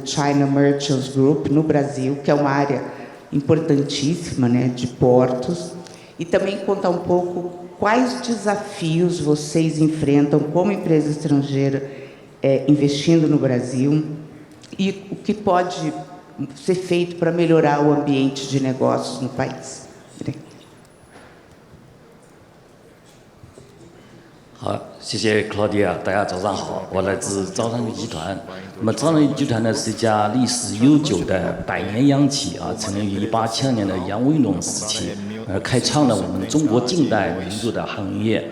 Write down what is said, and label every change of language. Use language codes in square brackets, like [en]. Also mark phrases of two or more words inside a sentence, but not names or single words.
[pt] China Merchants Group no Brasil, que é uma área importantíssima, né, de portos, e também contar um pouco quais desafios vocês enfrentam como empresa estrangeira investindo no Brasil e o que pode ser feito para melhorar o ambiente de negócios no país. Obrigada. [zh] 好，谢谢 Claudia， 大家早上好，我来自招商局集团。那么招商局集团呢是一家历史悠久的百年央企啊，成立于1870年的洋务运动时期，开创了我们中国近代民族的航运业。